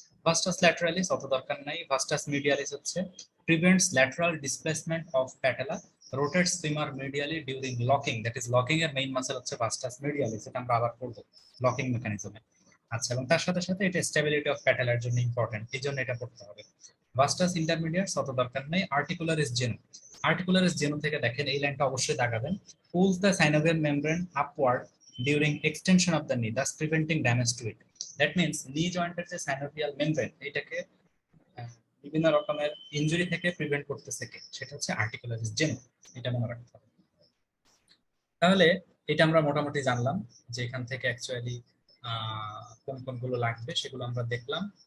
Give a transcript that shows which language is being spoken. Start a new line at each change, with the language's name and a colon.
Bangla: ভাস্টাস ল্যাটারালিস অত দরকার নাই। ভাস্টাস মিডিয়ালিস হচ্ছে
English: prevents lateral displacement of patella, rotates femur medially during locking,
Bangla: that is locking এর মেইন মাসল হচ্ছে ভাস্টাস মিডিয়ালিস, এটা আমরা আবার পড়বো লকিং মেকানিজমে। আচ্ছা, এবং তার সাথে সাথে এটা স্টেবিলিটি অফ প্যাটেলার জন্য ইম্পর্টেন্ট, এই জন্য এটা পড়তে হবে। ভাস্টাস ইন্টারমিডিয়েটস অত দরকার নেই। আর্টিকুলারিস জেনু, আর্টিকুলারিস জেনু থেকে দেখেন এই লাইনটা অবশ্যই দাগাবেন,
English: pulls the synovial membrane upward during extension of the knee, thus preventing damage to it. That means
Bangla: knee joint এর যে synovial membrane, এটাকে আহ, বিভিন্ন রকমের ইনজুরি থেকে প্রিভেন্ট করতেছে কে? সেটা হচ্ছে আর্টিকুলারিস জেনু, এটা মনে রাখতে হবে। তাহলে এটা আমরা মোটামুটি জানলাম যে এখান থেকে অ্যাকচুয়ালি কোন কোনগুলো লাগবে সেগুলো আমরা দেখলাম।